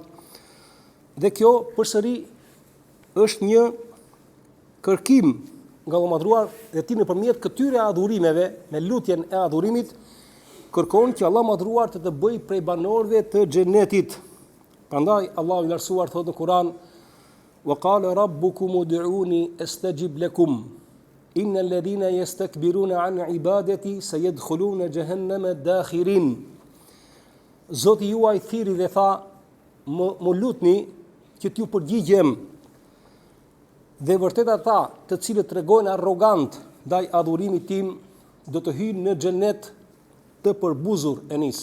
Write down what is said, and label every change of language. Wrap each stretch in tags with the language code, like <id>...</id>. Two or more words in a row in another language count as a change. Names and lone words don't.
<sq>Dhe kjo përsëri është një kërkim nga Allahu madhruar, dhe ti nëpërmjet këtyre adhurimeve, me lutjen e adhurimit, kërkon që Allahu madhruar të bëj prej banorëve të xhenetit. Prandaj Allahu i lartësuar thotë në Kur'an:</sq> <ar>"وقال ربكم ادعوني أستجب لكم. إن الذين يستكبرون عن عبادتي سيدخلون جهنم داخرين."</ar> <sq>Zoti juaj thiri dhe tha: "Më lutni që t'ju përgjigjem." Dhe vërtet ata të cilët tregojnë arrogant ndaj adhurimit tim do të hyjnë në xhenet të përbuzur e nis.</sq>